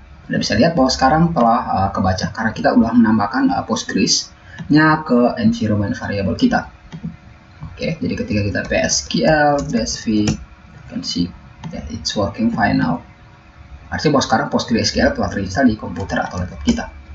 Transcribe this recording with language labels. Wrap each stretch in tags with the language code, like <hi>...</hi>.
<id>Anda bisa lihat bahwa sekarang telah kebaca karena kita udah menambahkan Postgres-nya ke environment variable kita. Oke, jadi ketika kita</id> <en>PSQL-v, you can see that it's working fine now.</en> <id>Artinya bahwa sekarang PostgreSQL telah terinstall di komputer atau laptop kita.</id>